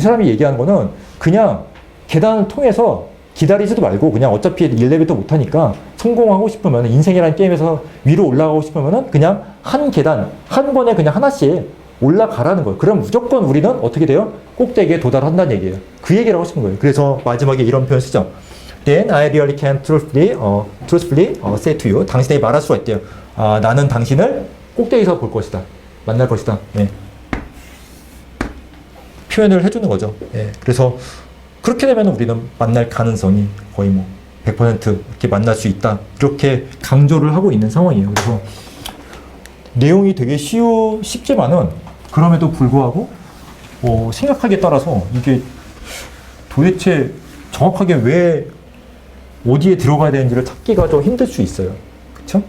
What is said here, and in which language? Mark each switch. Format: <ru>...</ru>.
<ko>이 사람이 얘기하는 거는 그냥 계단을 통해서 기다리지도 말고 그냥 어차피 엘리베이터 못하니까 성공하고 싶으면 인생이라는 게임에서 위로 올라가고 싶으면 그냥 한 계단 한 번에 그냥 하나씩 올라가라는 거예요. 그럼 무조건 우리는 어떻게 돼요? 꼭대기에 도달한다는 얘기예요. 그 얘기를 하고 싶은 거예요. 그래서 마지막에 이런 표현 쓰죠.</ko> <en>Then I really can truthfully say to you.</en> <ko>당신에게 말할 수가 있대요. 아, 나는 당신을 꼭대기에서 볼 것이다. 만날 것이다. 네. 표현을 해주는 거죠. 예. 그래서 그렇게 되면 우리는 만날 가능성이 거의 뭐 100% 이렇게 만날 수 있다. 이렇게 강조를 하고 있는 상황이에요. 그래서 내용이 되게 쉽지만은 그럼에도 불구하고 생각하기에 따라서 이게 도대체 정확하게 왜 어디에 들어가야 되는지를 찾기가 좀 힘들 수 있어요. 그쵸?</ko>